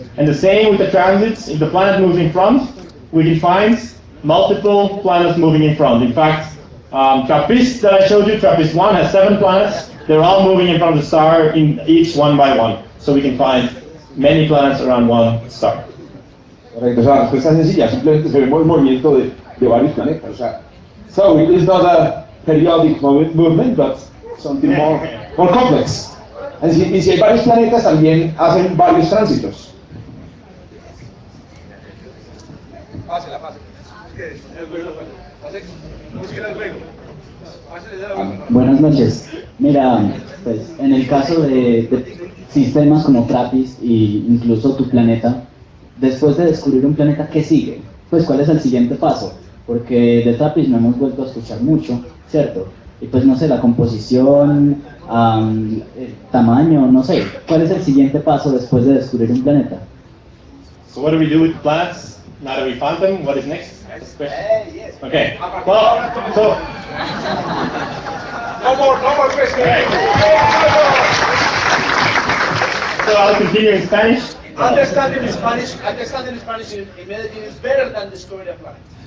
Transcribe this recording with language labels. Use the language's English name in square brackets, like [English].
[English] And the same with the transits. If the planet moves in front, we can find multiple planets moving in front. In fact, Trappist that I showed you, Trappist 1 has 7 planets. They're all moving in front of the star, in each one by one. So we can find many planets around one star. [Spanish] Correcto, o sea, la respuesta es sencilla, simplemente se ve el movimiento de varios planetas. O sea, [English] so it is not a periodic movement, but something more complex. [Spanish] Y si hay varios planetas, también hacen varios tránsitos. Pásela, pásela. El ruido, búsquela el ruido. Buenas noches. Mira, pues en el caso de sistemas como TRAPPIST e incluso tu planeta, después de descubrir un planeta, ¿qué sigue? Pues ¿cuál es el siguiente paso? Porque de TRAPPIST no hemos vuelto a escuchar mucho, ¿cierto? Y pues no sé, la composición, el tamaño, no sé. ¿Cuál es el siguiente paso después de descubrir un planeta? [English] So what do we do with planets now that we found them? What is next? Yes. Okay. Well, so No more questions. Right. So I'll continue in Spanish. Understanding Spanish in Medellín is better than discovering a planet.